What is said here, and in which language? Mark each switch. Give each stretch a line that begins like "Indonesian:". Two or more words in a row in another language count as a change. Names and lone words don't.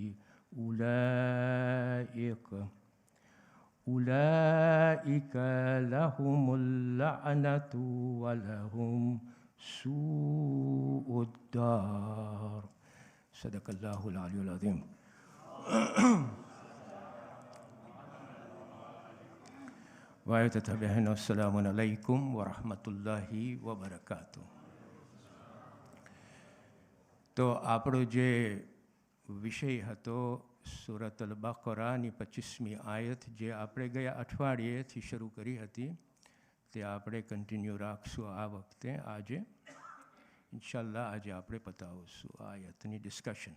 Arabic: أولئك لهم اللعنة ولهم سوء الدار صدق الله العلي العظيم وعيتتبهن السلام عليكم ورحمة الله وبركاته.
Gujarati: તો આપણો જે વિષય હતો સૂરત અલ બકરાની 25મી આયત જે આપણે ગયા અઠવાડિયેથી શરૂ કરી હતી તે આપણે કન્ટિન્યુ રાખશું આ વખતે. આજે ઇન્શાલ્લાહ આજે આપણે પતાવશું આ આયતની ડિસ્કશન.